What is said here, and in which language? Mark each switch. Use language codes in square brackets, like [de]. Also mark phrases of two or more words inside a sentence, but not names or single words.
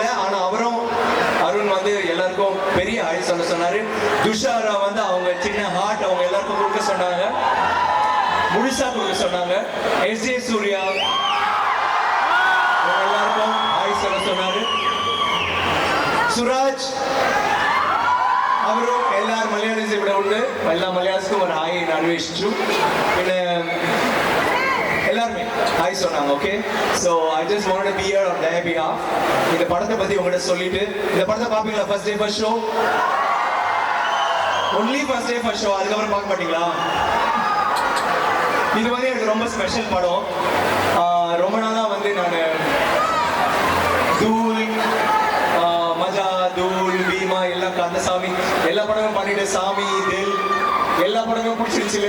[ta] ஆனா அவரும் அருண் வந்து எல்லாருக்கும் பெரிய ஹாய் சொல்ல சொன்னாரு. துஷாரா வந்து அவங்க சின்ன ஹார்ட் அவங்க எல்லாருக்கும் கொடுக்க சொன்னாங்க, முழுசா கொடுக்க சொன்னாங்க. எஸ்ஜே சூர்யா எல்லாருக்கும் ஹாய் சொல்ல சொன்னாரு. [ml] சுராஜ் അവരും എല്ലാവരും മലയാളീസ് ഇവിടെ ഉണ്ട്. എല്ലാ മലയാളികൾക്കും ഒരു ഹായ് അന്വേഷിച്ചു. [ta] പിന്നെ எல்லாருமே ஹாய் சொன்னாங்க. [en] OK, so I just want to be here on their behalf. [ta] இந்த படத்தை பத்தி உங்கள்கிட்ட சொல்லிட்டு, இந்த படத்தை பார்ப்பீங்களா? [en] first day first show, only first day first show, [ta] அதுக்கப்புறம் பார்க்க மாட்டீங்களா? இது வந்து எனக்கு ரொம்ப ஸ்பெஷல் படம். ரொம்ப நாளாக வந்து நான் தூள், மஜா, தூள், பீமா, எல்லாம் கந்தசாமி எல்லா படமும் பண்ணிட்டு, சாமி, தில் எல்லா படமும் பிடிச்சிருச்சு இல்லையா?